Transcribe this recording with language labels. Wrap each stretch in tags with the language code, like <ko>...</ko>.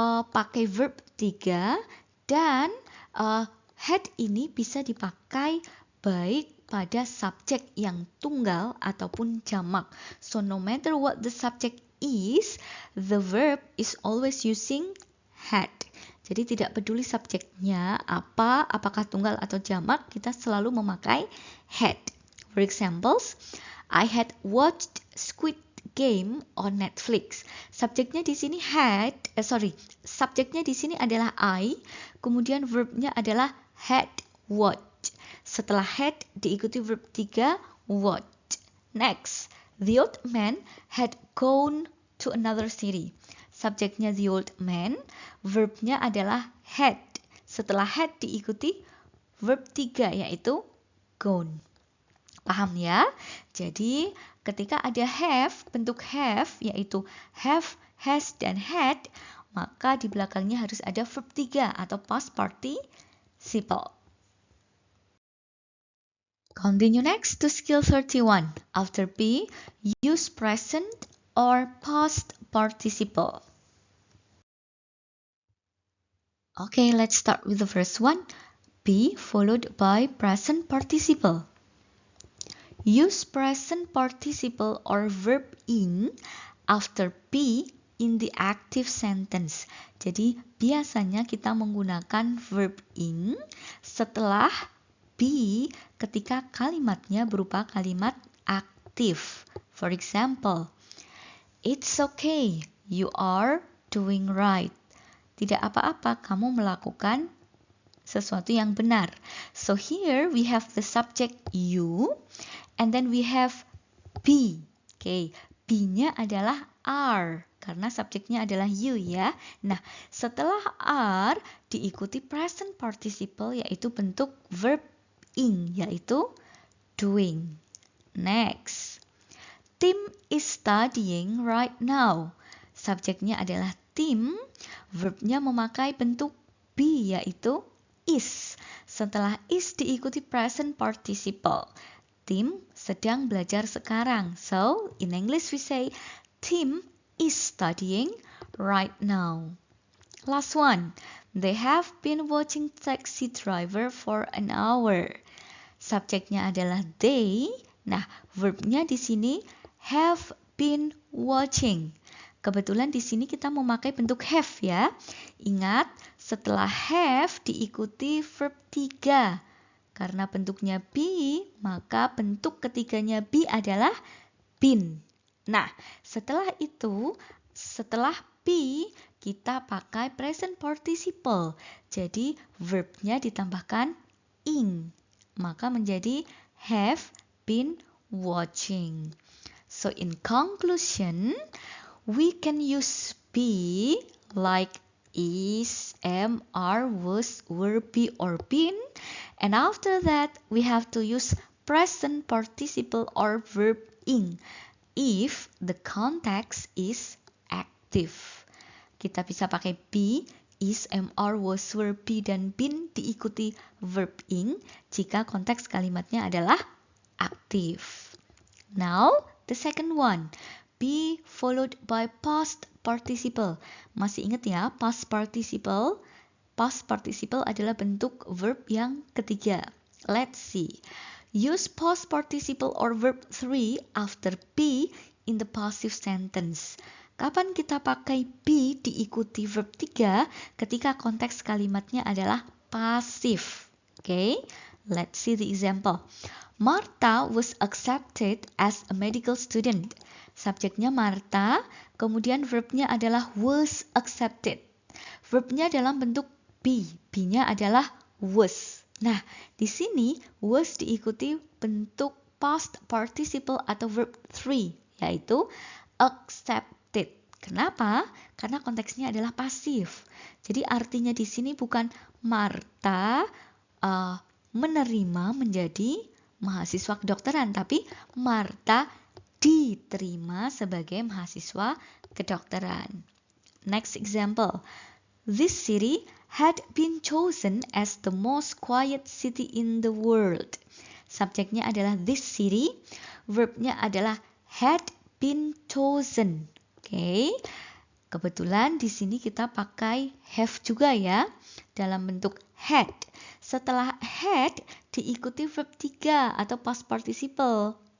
<id>pakai verb 3 dan had ini bisa dipakai baik pada subjek yang tunggal ataupun jamak.</id> <en>So no matter what the subject is, the verb is always using had.</en> <id>Jadi tidak peduli subjeknya apa, apakah tunggal atau jamak, kita selalu memakai had.</id> <en>For examples, I had watched Squid Game on Netflix.</en> <id>Subjeknya di sini subjeknya di sini adalah I, kemudian verbnya adalah</id> <en>had watched.</en> <id>Setelah had diikuti verb 3 watched.</id> <en>Next, the old man had gone to another city.</en> <id>Subjeknya</id> <en>the old man,</en> <id>verbnya adalah had. Setelah had diikuti verb 3 yaitu gone. Paham ya? Jadi ketika ada have, bentuk have yaitu have, has, dan had, maka di belakangnya harus ada verb 3 atau past participle.</id> <en>Continue next to skill 31. After be, use present or past participle. Okay, let's start with the first one. Be followed by present participle. Use present participle or verb ing after be in the active sentence.</en> <id>Jadi biasanya kita menggunakan verb ing setelah be ketika kalimatnya berupa kalimat aktif.</id> <en>For example, it's okay, you are doing right.</en> <id>Tidak apa-apa, kamu melakukan sesuatu yang benar.</id> <en>So here we have the subject you and then we have be.</en> <id>Okay, be-nya adalah are karena subjeknya adalah you ya. Nah, setelah are diikuti present participle yaitu bentuk verb ing yaitu doing.</id> <en>Next, Tim is studying right now.</en> <id>Subjeknya adalah Tim, verbnya memakai bentuk be yaitu is. Setelah is diikuti present participle. Tim sedang belajar sekarang.</id> <en>So, in English we say Tim is studying right now. Last one. They have been watching Taxi Driver for an hour.</en> <id>Subjeknya adalah they. Nah, verbnya di sini</id> <en>have been watching.</en> <id>Kebetulan di sini kita memakai bentuk have ya. Ingat, setelah have diikuti verb 3. Karena bentuknya be, maka bentuk ketiganya be adalah been. Nah, setelah itu, setelah be, kita pakai present participle. Jadi, verbnya ditambahkan ing. Maka menjadi</id> <en>have been watching. So, in conclusion, we can use be like is, am, are, was, were, be, or been. And after that, we have to use present participle or verb ing if the context is active.</en> <id>Kita bisa pakai be, is, am, are, was, were, be, dan been diikuti verb ing jika konteks kalimatnya adalah aktif.</id> <en>Now, the second one. Be followed by past participle.</en> <id>Masih ingat ya, past participle? Past participle adalah bentuk verb yang ketiga.</id> <en>Let's see. Use past participle or verb 3 after be in the passive sentence.</en> <id>Kapan kita pakai be diikuti verb 3 ketika konteks kalimatnya adalah pasif?</id> <en>Okay, let's see the example. Martha was accepted as a medical student.</en> <id>Subjeknya Martha, kemudian verbnya adalah</id> <en>was accepted.</en> <id>Verbnya dalam bentuk be, be-nya adalah was. Nah, di sini was diikuti bentuk past participle atau verb 3, yaitu accepted. Kenapa? Karena konteksnya adalah pasif. Jadi artinya di sini bukan Martha menerima menjadi mahasiswa kedokteran, tapi Martha diterima sebagai mahasiswa kedokteran. Next example. This city had been chosen as the most quiet city in the world. Subjeknya adalah</id> <en>this city,</en> <id>verbnya adalah</id> <en>had been chosen.</en> <id>Okay. Kebetulan di sini kita pakai have juga ya, dalam bentuk had. Setelah had diikuti verb 3 atau past participle.</id>